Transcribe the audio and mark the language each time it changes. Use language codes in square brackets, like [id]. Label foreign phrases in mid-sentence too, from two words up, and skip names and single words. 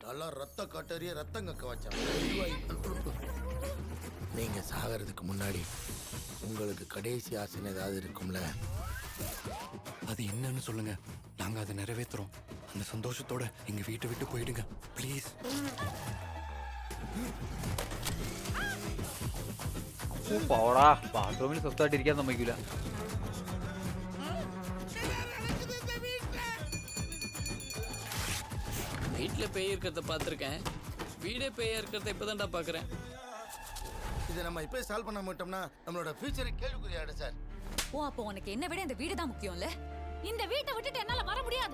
[ta] நல்லா ரத்த கட்டறிய ரத்தம் கக்க வச்சா. நீங்க சாகிறதுக்கு முன்னாடி உங்களுக்கு கடைசி ஆசை ஏதாவது இருக்கும்ல, அது என்னன்னு சொல்லுங்க, நாங்க அதை நிறைவேற்றுறோம். அந்த சந்தோஷத்தோட எங்க வீட்டை விட்டு போயிடுங்க ப்ளீஸ். [ml] പോടാ, ബാത്റൂമിൽ സ്വസ്ഥമായിട്ടിരിക്കാൻ സമ്മതിക്കില്ല. [ta] வீட்டுல பேய் இருக்கிறத பார்த்துருக்கேன், வீடே பேயா இருக்கிறத இப்பதான்டா பாக்குறேன். இதை நம்ம இப்ப சால்வ் பண்ண மாட்டோம்னா நம்மளோட ஃபியூச்சரை கேள்விக்குறியாடு சார். ஓ, அப்போ உனக்கு என்ன விட இந்த வீடு தான் முக்கியம்ல? இந்த வீட்டை விட்டுட்டு என்னால வர முடியாது.